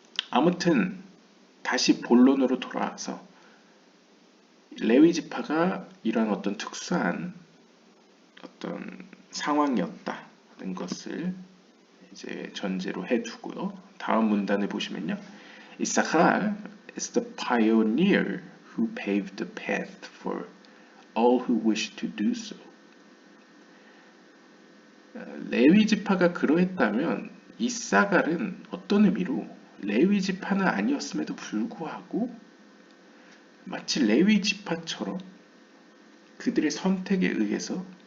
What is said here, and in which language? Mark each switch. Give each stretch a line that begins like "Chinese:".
Korean: 아무튼 다시 본론으로 돌아와서 레위 지파가 이런 어떤 특수한 어떤 상황이었다는 것을 이제 전제로 해두고요. 다음 문단을 보시면요.
English: 이사칼 is the pioneer who paved the path for all who wish to do so.
Korean: 레위 지파가 그러했다면 이사갈은 어떤 의미로 레위 지파는 아니었음에도 불구하고 마치 레위 지파처럼 그들의 선택에 의해서